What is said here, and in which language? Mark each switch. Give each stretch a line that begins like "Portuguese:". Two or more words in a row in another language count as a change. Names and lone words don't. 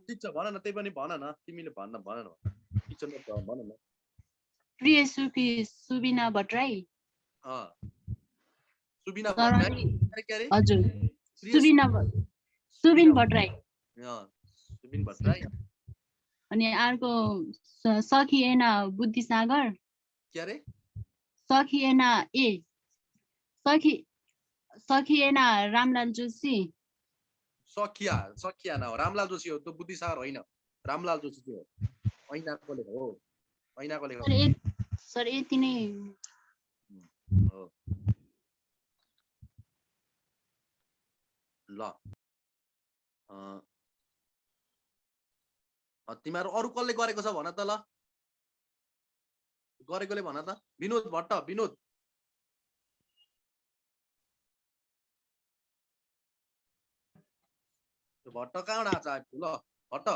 Nepali: ठिक छ भन न त्यही पनि भन न तिमीले भन न ठिक छ भन न प्रिय सुखी सुबिना भट्टराई, सुबिना भट्टराई के अरे हजुर सुबिन भट्टराई, सुबिन भट्टराई अनि अर्को सखी एना बुद्धिसागर, के अरे सखी एना रामलाल जोशी, सखिया न रामलाल जोशी हो त्यो बुद्धिसागर होइन रामलाल जोशी त्यो ऐनाको लेख हो ऐनाको लेख सर यति नै हो ल तिमीहरू अरू कसले गरेको छ भन त ल गरेकोले भन त विनोद भट्ट विनोद भट्ट कहाँबाट आएको ल भट्ट